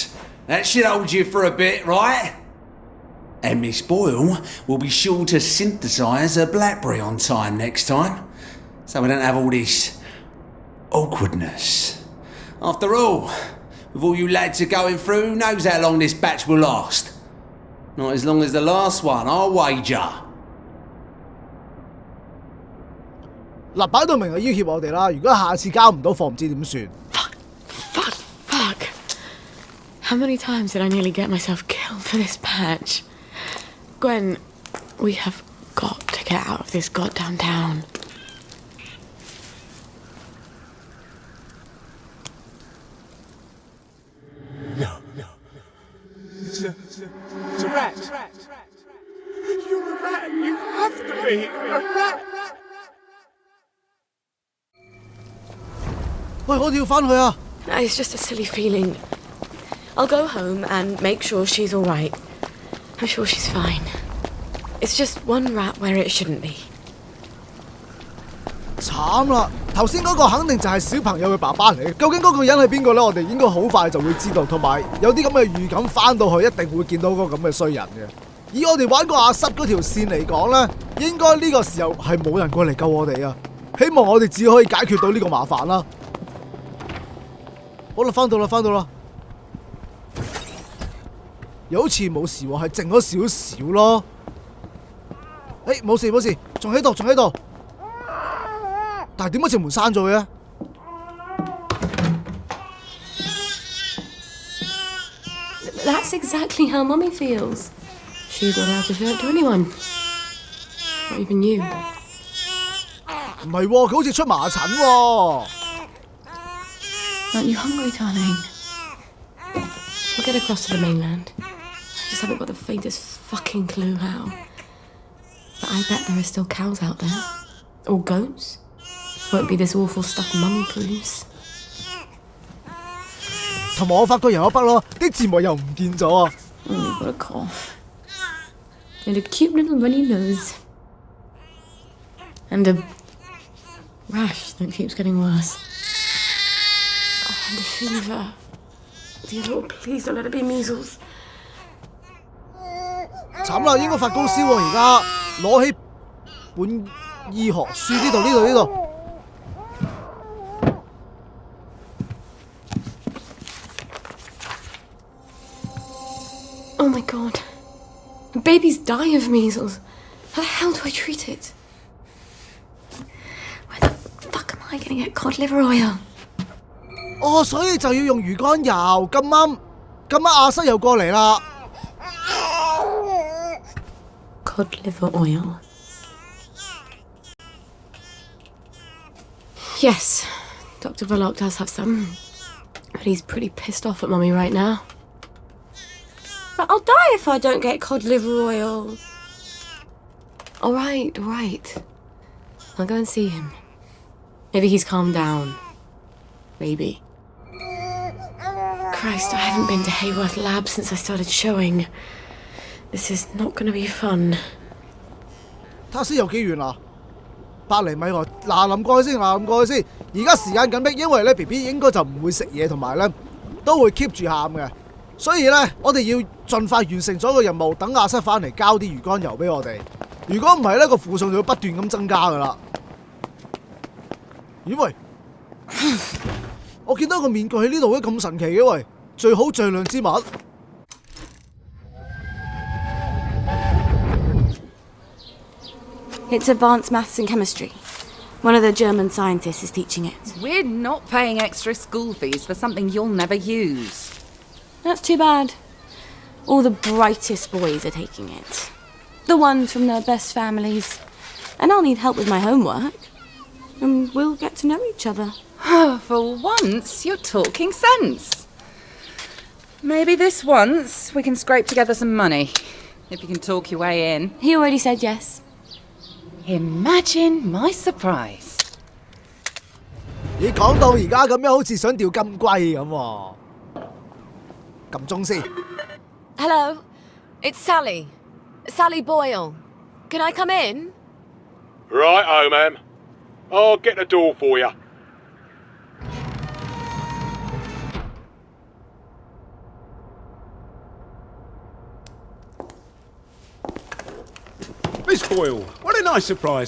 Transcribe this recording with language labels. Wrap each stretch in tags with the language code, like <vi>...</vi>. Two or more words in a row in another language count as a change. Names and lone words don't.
<en>That should hold you for a bit, right? And Miss Boyle will be sure to synthesise a blackberry on time next time, so we don't have all this awkwardness. After all, with all you lads are going through, who knows how long this batch will last? Not as long as the last one, I'll wager.</en> <yue>嗱，擺到明係要挾我哋啦！如果下次交唔到貨，唔知點算。</yue> <en>Fuck. How many times did I nearly get myself killed for this patch? Gwen, we have got to get out of this goddamn town. No. It's a rat. You're a rat. You have to be a rat.</en> <yue>喂，我哋要返去啊！</yue> <en>It's just a silly feeling. I'll go home and make sure she's all right. I'm sure she's fine. It's just one rat where it shouldn't be.</en> <yue>慘啦！頭先嗰個肯定就係小朋友嘅爸爸嚟，究竟嗰個人係邊個呢？我哋應該好快就會知道，同埋有啲咁嘅預感，翻到去一定會見到嗰個咁嘅衰人嘅。以我哋玩過阿濕嗰條線嚟講呢，應該呢個時候係冇人過嚟救我哋啊！希望我哋只可以解決到呢個麻煩啦。好啦，翻到啦，又好似冇事喎，係靜咗少少咯。冇事，仲喺度。但係點解條門閂咗嘅</yue> <en>？That's exactly how Mummy feels. She's not allowed to show it to anyone. Not even you.</en> <yue>唔係喎，佢好似出麻疹喎。</yue> <en>Aren't you hungry, darling? We'll get across to the mainland. I just haven't got the faintest fucking clue how. But I bet there are still cows out there. Or goats. Won't be this awful stuff Mummy proves.</en> <yue>同埋我發覺有一筆咯，啲字幕又唔見咗啊！</yue> <en>Oh, you've got a cough. And a cute little runny nose. And a rash that keeps getting worse. Oh, and a fever. Dear Lord, please don't let it be measles.</en> <yue>慘啦，應該發高燒喎！而家攞起本醫學書呢度。 Oh my god. Babies die of measles. How the hell do I treat it? Where the fuck am I gonna get cod liver oil? 哦，所以就要用魚肝油。咁啱阿室又過嚟啦。</yue> <en>Cod liver oil. Yes, Dr. Verloc does have some. But he's pretty pissed off at Mummy right now. But I'll die if I don't get cod liver oil. All right. I'll go and see him. Maybe he's calmed down. Maybe. Christ, I haven't been to Hayworth Lab since I started showing. This is not going to be fun.</en> <yue>睇下先有幾遠啊？100厘米喎。嗱，臨過去先。而家時間緊迫，因為咧 BB 應該就唔會食嘢，同埋咧都會 keep 住喊嘅。所以咧，我哋要盡快完成咗個任務，等阿室翻嚟交啲魚肝油俾我哋。如果唔係咧，個負重就會不斷咁增加噶啦。咦喂，我見到個面具喺呢度嘅，咁神奇嘅喂，最好最亮之物。</yue> <en>It's advanced maths and chemistry. One of the German scientists is teaching it. We're not paying extra school fees for something you'll never use. That's too bad. All the brightest boys are taking it. The ones from the best families. And I'll need help with my homework. And we'll get to know each other. For once, you're talking sense. Maybe this once we can scrape together some money. If you can talk your way in. He already said yes. Imagine my surprise.</en> <yue>你講到而家咁樣，好似想釣金龜咁喎。撳鐘先。</yue> <en>Hello, it's Sally. Sally Boyle. Can I come in? Righto, ma'am. I'll get the door for you. Miss Boyle, what a nice surprise.</en>